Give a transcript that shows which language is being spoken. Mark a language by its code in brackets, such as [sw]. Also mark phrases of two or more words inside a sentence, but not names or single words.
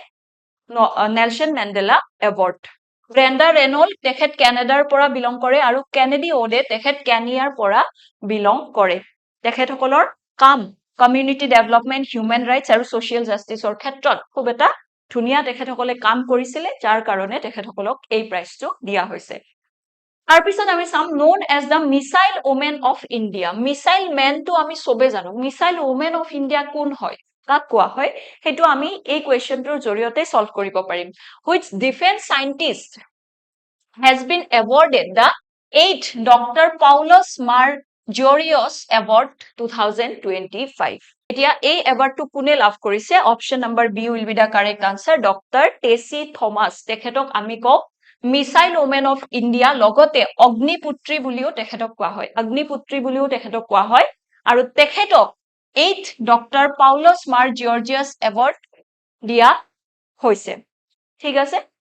[as] নেলসন মেণ্ডেলা এৱাৰ্ড ব্ৰেণ্ডা ৰেনল্ড তেখেত কানাডাৰ পৰা বিলং কৰে আৰু কেনেডি ওডে তেখেত কেনিয়াৰ পৰা বিলং কৰে তেখেতসকলৰ কাম কমিউনিটি [en] development human rights [as] আৰু [en] social justice [as] ক্ষেত্ৰত খুব এটা ধুনিয়া তেখেতসকলে কাম কৰিছিল যাৰ কাৰণে তেখেতসকলক এই প্ৰাইজটো দিয়া হৈছে তাৰ পিছত আমি চাম [en] known as the missile women of India missile man [as] তো আমি সবে জানো [en] missile women of India [as] কোন হয় কাক কোৱা হয় হেতু আমি এই কোৱেশ্চনটোৰ জৰিয়তে সলভ কৰিব পাৰিম [en] which defense scientist has been awarded the 8th Dr. [as] Paulus Margerius Award 2025 এতিয়া এই এৱাৰ্ডটো কোনে লাভ কৰিছে [en] option number B will be the correct answer [as] ডক্টৰ টেসি থমাস তেখেতক আমি কও [en] missile women of India [as] লগতে অগ্নিপুত্ৰী বুলিও তেখেতক কোৱা হয় আৰু তেখেতক 8th ডক্টৰ পাউলস মাৰ্জিয়ৰ্জিয়াছ এৱাৰ্ড দিয়া হৈছে ঠিক আছে